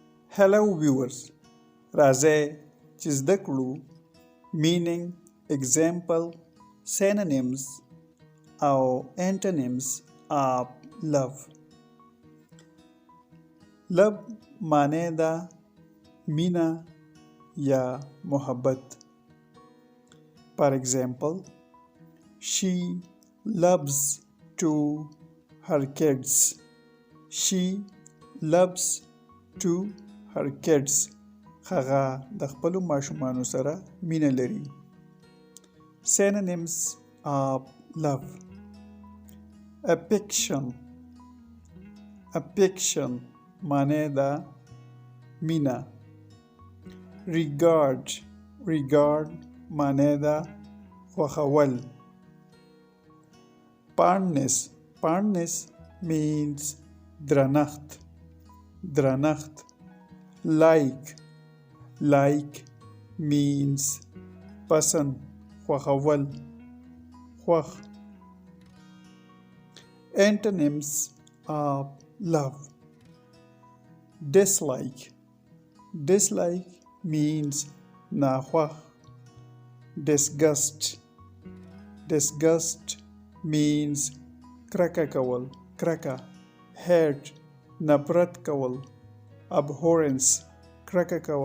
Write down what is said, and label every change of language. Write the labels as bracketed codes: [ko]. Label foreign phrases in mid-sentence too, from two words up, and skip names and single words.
[en] Hello viewers, [ps] راځئ چې زده کړو [en] meaning, example, synonyms [ps] او [en] antonyms of love. [ps] love معنی ده مینا یا محبت. [en] For example, she loves to her kids. She loves to her kids. [ps] هغه د خپلو ماشومانو سره مینه لري. [en] Synonyms of love. [ps] Affection معنی ده مینا. regard معنی ده خوښول. [en] Fondness means درنښت. like means [ps] پسند، خوښول، خوښ. [en] Antonyms of love. Dislike means ناخوښ. disgust means [ps] کرکه کول، کرکه. hate نفرت کول. abhorrence کرکه کول.